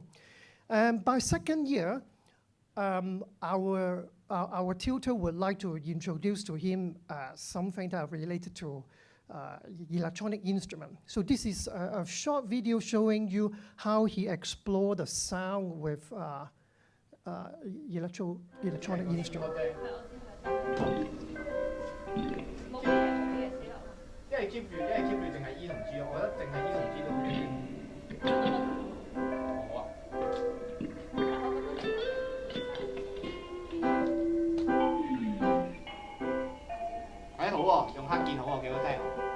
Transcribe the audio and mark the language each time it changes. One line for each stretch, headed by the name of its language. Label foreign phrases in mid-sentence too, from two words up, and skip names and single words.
English: By second year, our tutor would like to introduce to him something that related to electronic instrument. So this is a short video showing you how he explored the sound with electronic instrument.
Cantonese: 一係 keep 住，淨係 E 同 G 咯。我覺得淨係 E 同 G 都好啲。好啊。好喎，用黑鍵好喎，幾好聽。